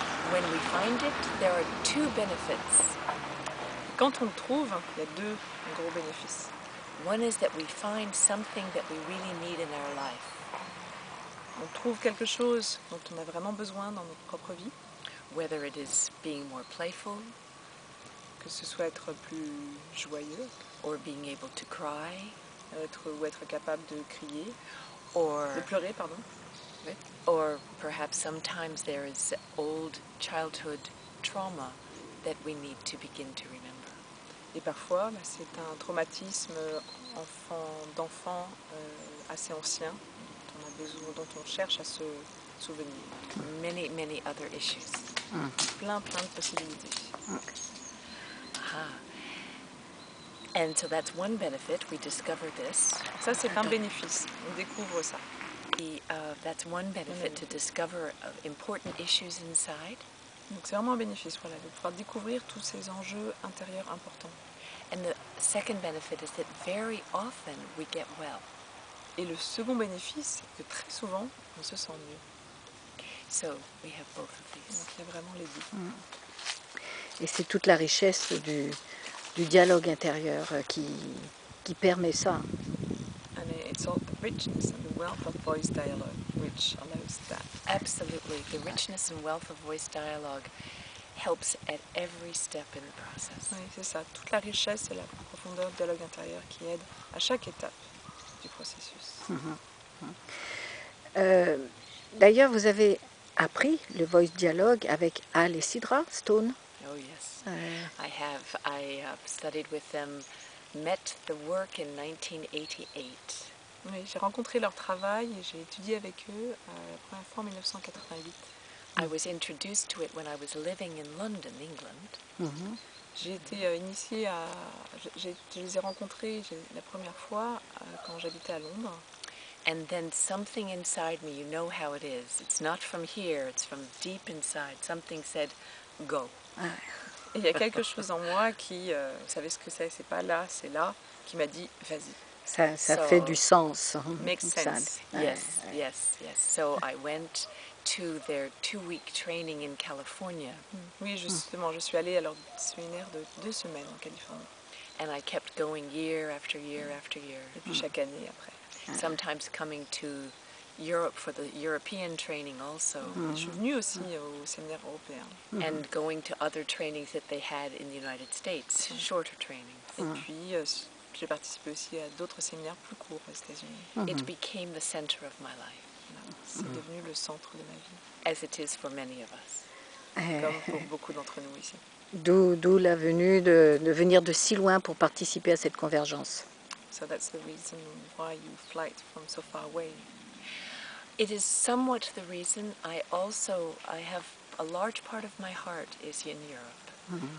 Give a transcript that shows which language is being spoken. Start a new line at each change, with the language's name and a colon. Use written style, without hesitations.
English: When we find it, there are two benefits.
French: Quand on le trouve, il y a deux gros bénéfices.
English: One is that we find something that we really need in our life.
French: On trouve quelque chose dont on a vraiment besoin dans notre propre vie.
English: Whether it is being more playful,
French: que ce soit être plus joyeux,
English: or being able to cry,
French: ou être capable de crier,
English: or
French: de pleurer, pardon. Oui.
English: Or perhaps sometimes there is old childhood trauma that we need to begin to remember.
French: Et parfois, c'est un traumatisme d'enfant assez ancien dont on cherche à se souvenir.
English: Many other issues.
French: Plein de possibilités.
English: And so that's one benefit, we discover this.
French: Ça, c'est un bénéfice, on découvre ça.
English: That's one benefit, to discover important issues inside.
French: Donc c'est vraiment un bénéfice, voilà, de pouvoir découvrir tous ces enjeux intérieurs importants.
English: And the second benefit is that very often we get well.
French: Et le second bénéfice, c'est que très souvent, on se sent mieux.
English: So we have both of these.
French: Donc il y a vraiment les deux. Et c'est toute la richesse du dialogue intérieur qui permet ça.
English: And it's all the richness and the wealth of voice dialogue which allows that. Absolutely. The richness and wealth of voice dialogue helps at every step in the process.
French: Oui, c'est ça. Toute la richesse et la profondeur du dialogue intérieur qui aide à chaque étape du processus. D'ailleurs, vous avez appris le voice dialogue avec Al et Sidra Stone.
English: Oh yes, I have. I studied with them, met the work in 1988.
French: Oui, j'ai rencontré leur travail et j'ai étudié avec eux la première fois en 1988.
English: I was introduced to it when I was living in London, England.
French: J'ai été initiée je les ai rencontrés la première fois quand j'habitais à Londres.
English: And then something inside me, you know how it is. It's not from here, it's from deep inside. Something said, go.
French: Et il y a quelque chose en moi qui, vous savez ce que c'est pas là, c'est là, qui m'a dit, vas-y. Ça fait du sens.
English: Makes sense. Yes. So I went to their 2-week training in California.
French: Oui, justement, je suis allée à leur séminaire de 2 semaines en Californie.
English: And I kept going year after year after year.
French: Et puis chaque année après.
English: Sometimes coming to Europe for the European training also,
French: Je suis venue aussi au séminaire européen.
English: and going to other trainings that they had in the United States, shorter trainings.
French: Et puis, j'ai participé aussi à d'autres séminaires plus courts aux États-Unis.
English: It became the center of my life,
French: Voilà. C'est devenu le centre de ma vie,
English: as it is for many of us.
French: comme pour beaucoup d'entre nous ici. D'où la venue de venir de si loin pour participer à cette convergence.
English: So that's the reason why you flight from so far away. It is somewhat the reason I have a large part of my heart is in Europe.